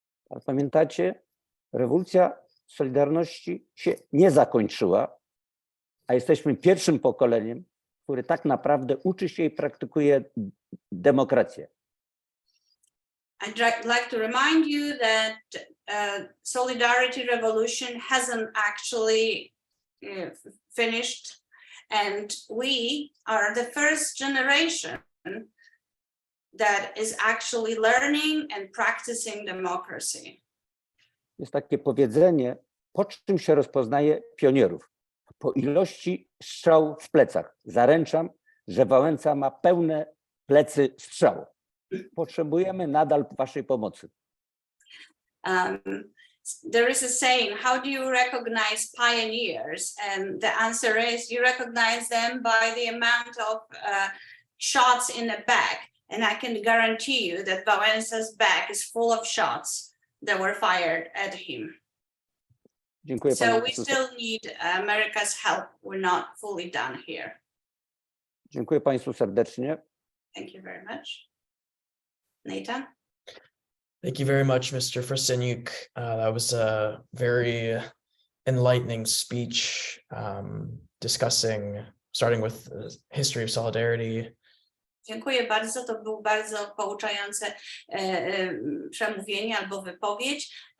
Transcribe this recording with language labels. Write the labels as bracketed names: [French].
[Polish] Ale pamiętacie, rewolucja Solidarności się nie zakończyła, a jesteśmy pierwszym pokoleniem, który tak naprawdę uczy się i praktykuje demokrację. [English] I'd like to remind you that Solidarity Revolution hasn't actually finished, and we are the first generation that is actually learning and practicing democracy. [Polish] Jest takie powiedzenie, po czym się rozpoznaje pionierów? Po ilości strzałów w plecach. Zaręczam, że Wałęsa ma pełne plecy strzałów. Potrzebujemy nadal waszej pomocy. [English] There is a saying, how do you recognize pioneers? And the answer is, you recognize them by the amount of shots in the back. And I can guarantee you that Wałęsa's back is full of shots that were fired at him. [Polish] Dziękuję [English] So [Polish] panu. [English] we still need America's help. We're not fully done here. [Polish] Dziękuję państwu serdecznie. [English] Thank you very much. Nathan? Thank you very much, Mr. Frasyniuk. That was a very enlightening speech, starting with the history of solidarity. [Polish] Dziękuję bardzo. To było bardzo pouczające przemówienie albo wypowiedź.